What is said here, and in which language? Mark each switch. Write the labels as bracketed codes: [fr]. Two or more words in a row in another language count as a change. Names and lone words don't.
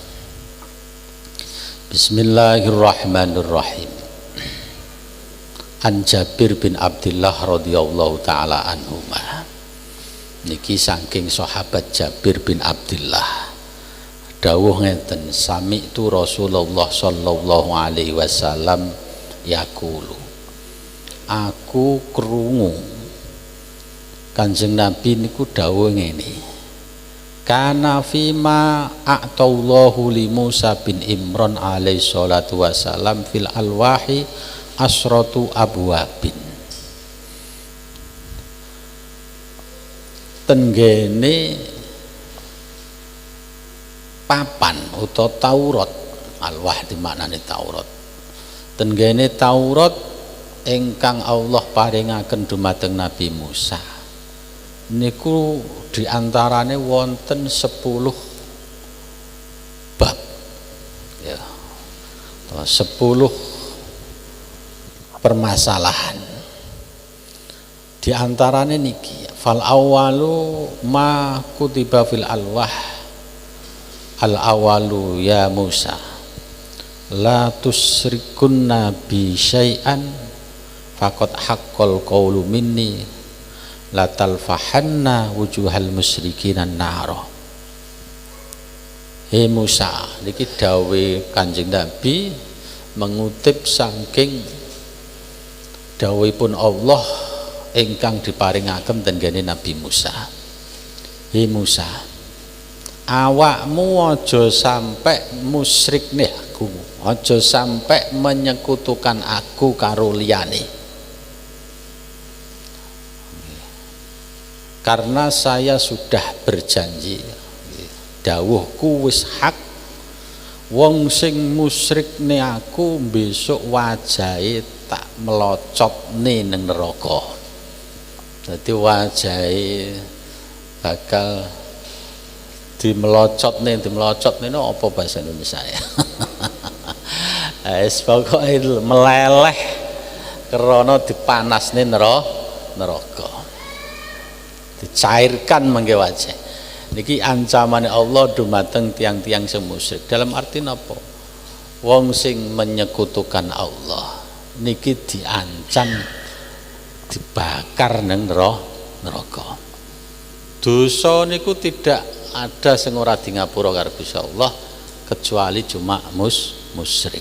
[ar] Bismillahirrahmanirrahim. عن جابر بن عبد الله رضي الله تعالى عنهما. [jv] Niki saking sahabat Jabir bin Abdullah. Dawuh ngeten, [ar] سمعت رسول الله صلى الله عليه وسلم يقول. [jv] Aku krungu Kanjeng Nabi niku dawuh ngene. [ar] كان فيما أعطى الله لموسى بن عمران عليه الصلاة والسلام في الألواح عشرة أبواب. [jv] Tenggene papan utawa Taurat, alwah dimaknani Taurat. Tenggene Taurat ingkang Allah paringaken dumateng Nabi Musa niku diantarane wonten 10 bab ya, 10 permasalahan. Diantarane niki, [ar] فالأول ما كتب في الألواح، الأول يا موسى لا تشركن بي شيئا فقد حق القول مني لتلفحن وجوه المشركين النار. [jv] Hei Musa, niki dawe Kanjeng Nabi mengutip saking dawuhipun Allah ingkang diparingaken tenggene Nabi Musa. Hei Musa, awakmu aja sampai musyrik nih aku, aja sampai menyekutukan aku karo liyane. [id] Karena saya sudah berjanji, [jv] dawuhku wis hak, wong sing musyrikne aku besok wajahe tak melocotne ning neraka. Dadi wajahe bakal dimelocotne apa bahasa Indonesia ya? Wis pokoke meleleh krana dipanasne neraka. Dicairkan mangke wajah. Niki ancaman Allah dumateng tiang-tiang sing musyrik. [id] Dalam arti [jv] napa? Wong sing menyekutukan Allah niki diancam dibakar nang neraka. Dosa niku [id] tidak ada [jv] sing ora di ngapura karo Gusti Allah kecuali cuma musyrik.